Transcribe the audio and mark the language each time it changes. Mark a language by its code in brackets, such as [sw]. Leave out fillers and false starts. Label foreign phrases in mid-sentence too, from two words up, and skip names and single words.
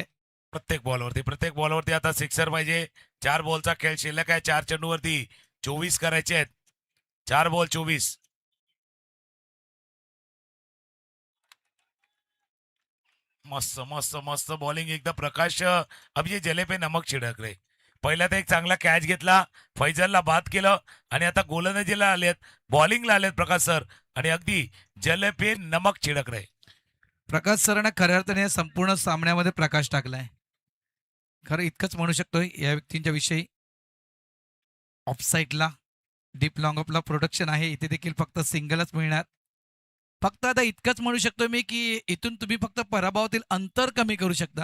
[mr] प्रत्येक बॉलवरती आता सिक्सर पाहिजे. 4 बॉलचा खेळ शिल्लक आहे. 4 चेंडूवरती 24 करायचे आहेत. 4 बॉल 24. मस्त मस्त मस्त बॉलिंग एकदा. [hi] प्रकाश अभिजित जले पे नमक छिडक रे. [mr] पहिला तर एक चांगला कॅच घेतला, फैजलला बाद केलं आणि आता गोलंदाजीला आलेत, बॉलिंगला आलेत प्रकाश सर आणि अगदी [hi] जले पे नमक छिडक रे. [mr] प्रकाश सरांना खऱ्या अर्थाने संपूर्ण सामन्यामध्ये प्रकाश टाकलाय. खरं इतकंच म्हणू शकतोय या व्यक्तींच्या विषयी. ऑफसाईडला [en] deep long [mr] ऑफला प्रोडक्शन आहे, इथे देखील फक्त सिंगलच मिळणार. फक्त आता इतकंच म्हणू शकतो मी की इथून तुम्ही फक्त पराभवातील अंतर कमी करू शकता.